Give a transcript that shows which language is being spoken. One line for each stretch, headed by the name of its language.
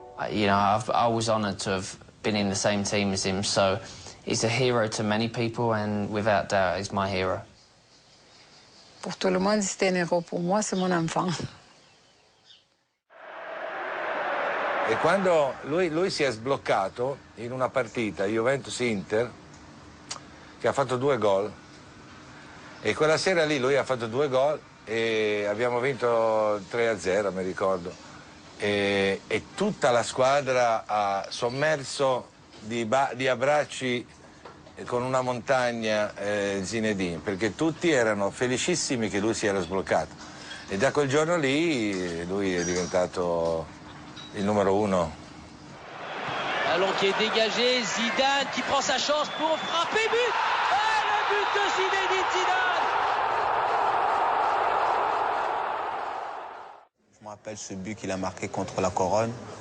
English: You know, I was honoured to have been in the same team as him, so he's a hero to many people, and without doubt, he's my hero.
French: Pour tout le monde, c'était un héros. Pour moi, c'est mon enfant.
Italian: E quando lui si è sbloccato in una partita Juventus-Inter, che ha fatto 2 gol, e quella sera lì lui ha fatto 2 gol e abbiamo vinto 3-0, mi ricordo. E tutta la squadra ha sommerso di abbracci con una montagna Zinedine, perché tutti erano felicissimi che lui si era sbloccato. E da quel giorno lì lui è diventato il numero 1.
French: Ballon qui est dégagé, Zidane qui prend sa chance pour frapper, but. Et le but de Zinedine Zidane. Je me rappelle ce but qu'il a marqué contre la Corogne.